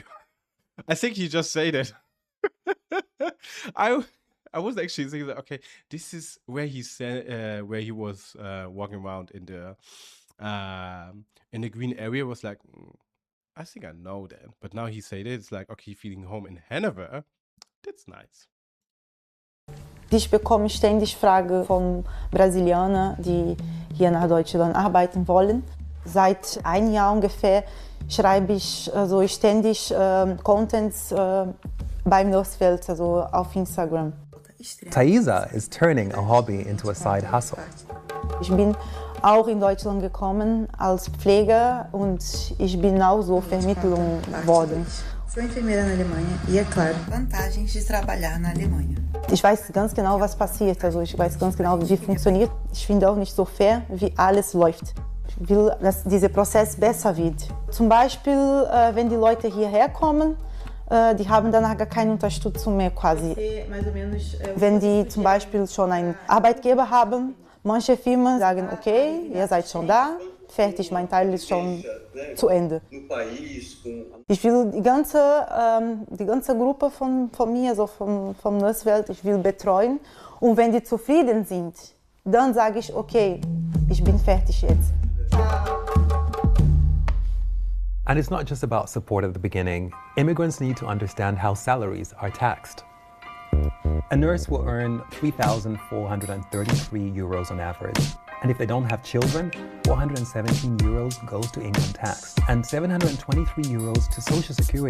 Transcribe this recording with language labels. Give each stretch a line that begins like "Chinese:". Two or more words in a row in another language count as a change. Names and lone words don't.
English: I think you just say that. I was actually thinking that okay, this is where he said where he was walking around in the green area. Was like, I think I know that, but now he said it. It's like okay, feeling home in Hanover. That's nice.
German: Ich bekomme ständig Fragen von Brasilianern, die hier nach Deutschland arbeiten wollen. Seit einem Jahr ungefähr schreibe ich also ständig Contents beim Nussfeld, also auf Instagram.
English: Thaisa is turning a hobby into a side hustle.
German: Ich bin auch in Deutschland gekommen als Pfleger und ich bin auch so vermittelt worden.
Portuguese: Sou enfermeira na Alemanha e, é claro, vantagens de trabalhar na Alemanha.
German: Ich weiß ganz genau, was passiert, also ich weiß ganz genau, wie funktioniert. Ich finde auch nicht so fair, wie alles läuft. Ich will, dass dieser Prozess besser wird. Zum Beispiel, wenn die Leute hierher kommen, die haben danach gar keine Unterstützung mehr quasi. Wenn die zum Beispiel schon einen Arbeitgeber haben, manche Firmen sagen, okay, ihr seid schon da, fertig, mein Teil ist schon zu Ende. Ich will die ganze Gruppe von mir, also vom Nussfeld, ich will betreuen. Und wenn die zufrieden sind, dann sage ich, okay, ich bin fertig jetzt.
English: And it's not just about support at the beginning. Immigrants need to understand how salaries are taxed. A nurse will earn 3,433 euros on average. And if they don't have children, 417 euros goes to income tax and 723 euros to Social Security.